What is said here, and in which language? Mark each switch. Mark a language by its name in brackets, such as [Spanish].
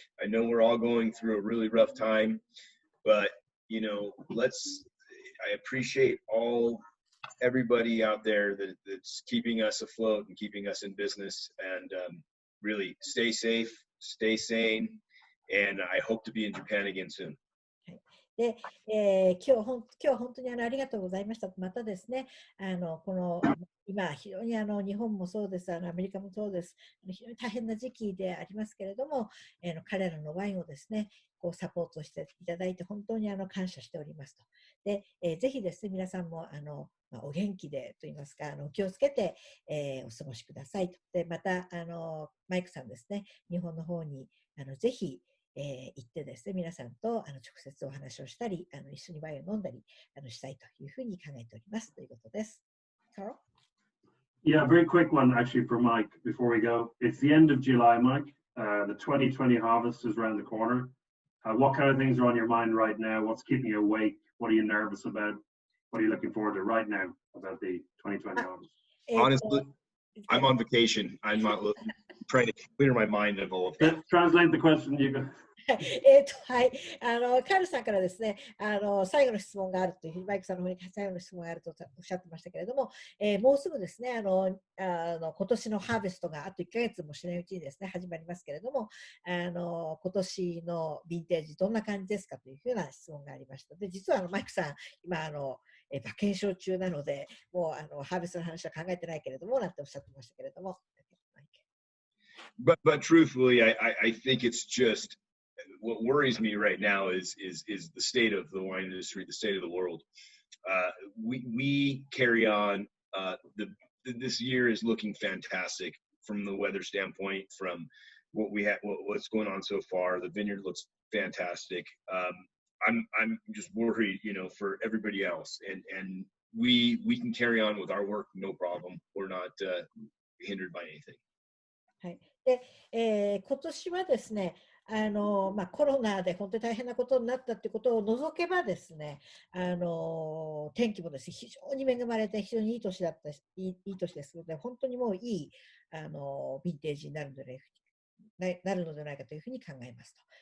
[English] I know we're all going through a really rough time, but I appreciate everybody out there that's keeping us afloat and keeping us in business, and really stay safe, stay sane, and I hope to be in Japan again soon. [Japanese] で、今日は本当にありがとうございました。またですね、今、非常に日本もそうです、アメリカもそうです、非常に大変な時期でありますけれども、彼らのワインをですね、サポートしていただいて、本当に感謝しておりますと。で、ぜひですね、皆さんもお元気でといいますか、気をつけて、お過ごしくださいと。で、またマイクさんですね、日本の方にぜひ、行ってですね、皆さんと直接お話をしたり、一緒にワインを飲んだりしたいというふうに考えておりますということです。 [English] Carl? Yeah, very quick one actually for Mike before we go. It's the end of July, Mike. The 2020 harvest is around the corner. What kind of things are on your mind right now? What's keeping you awake? What are you nervous about? What are you looking forward to right now about the 2020 harvest? Honestly, I'm on vacation. I'm not trying to clear my mind of all of that. Translate the question, you go. [Japanese] はい、カールさんからですね、最後の質問があるというふうに、マイクさんの方に最後の質問があるとおっしゃってましたけれども、もうすぐですね、今年のハーベストがあと1ヶ月もしないうちにですね、始まりますけれども、今年のヴィンテージどんな感じですかというふうな質問がありました。で、実はマイクさん、今馬券証中なので、もうハーベストの話は考えてないけれども、なんておっしゃってましたけれども。 [English] But truthfully, I think it's just what worries me right now is the state of the wine industry, the state of the world. We carry on. This year is looking fantastic from the weather standpoint, from what we have, what's going on so far. The vineyard looks fantastic. I'm just worried, for everybody else, and we can carry on with our work, no problem. We're not hindered by anything. [Japanese] はい。で、今年はですね、コロナで本当に大変なことになったということを除けばですね、天気もですね、非常に恵まれて、非常にいい年ですので、本当にもういいヴィンテージになるのではないかというふうに考えますと。